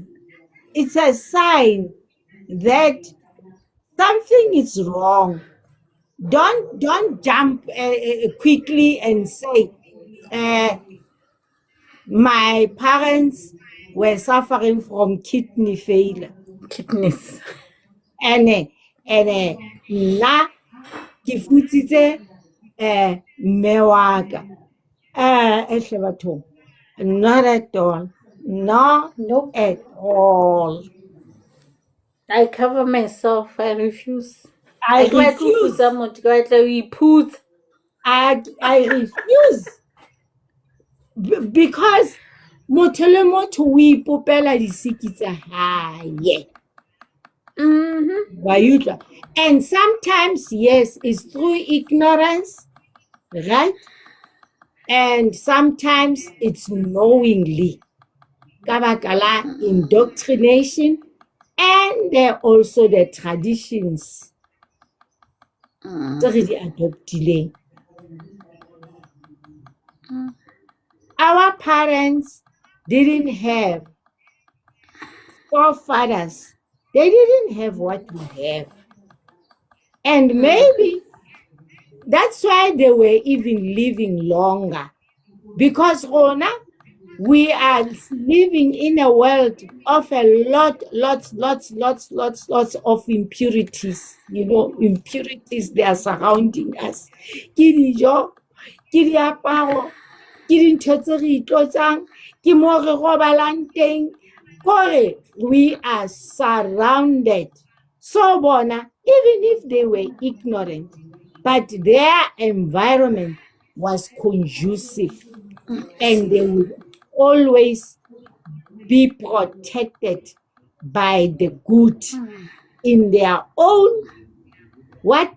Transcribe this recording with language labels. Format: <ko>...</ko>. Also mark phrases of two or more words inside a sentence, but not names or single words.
<en>It's a sign that something is wrong. Don't jump quickly and say, my parents were suffering from kidney failure. Kidneys.</en> <st>And na ke futsitse mme wa ka. Ehle bathong,</st> <en>not at all. Not Nope. at all. I cover myself. I refuse. I refuse. I refuse.</en> <st>Because motho le motho o ipopela disiki tsa hae. Wa utlwa?</st> <en>And sometimes, yes, it's through ignorance, right? And sometimes it's knowingly.</en> <st>Ka baka la indoctrination,</st> <en>and also the traditions</en> <st>tse re di adoptileng.</st> <en>Our parents didn't have forefathers. They didn't have what we have. And maybe that's why they were even living longer. Because Rona, we are living in a world of lots of impurities. Impurities, they are surrounding us.</en> <st>Ke dijo, ke diaparo, ke dintho tse re itlotsang, ke mo re robalang teng.</st> <en>We are surrounded. So bona, even if they were ignorant, but their environment was conducive and they would always be protected by the good in their own what?</en>